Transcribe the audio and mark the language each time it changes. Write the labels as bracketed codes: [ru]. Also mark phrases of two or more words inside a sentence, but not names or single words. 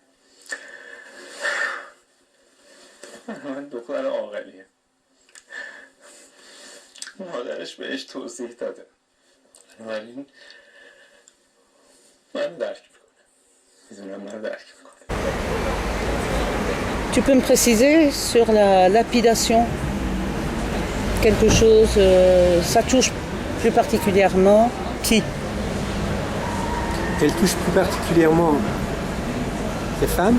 [fa] من دختر عاقلیه. مادرش بهش توضیح داده، ولی من درک میکنم. میدونم من درک میکنم. [fr] Tu peux me préciser sur la lapidation quelque chose, ça touche plus particulièrement qui? Elle touche plus particulièrement les femmes.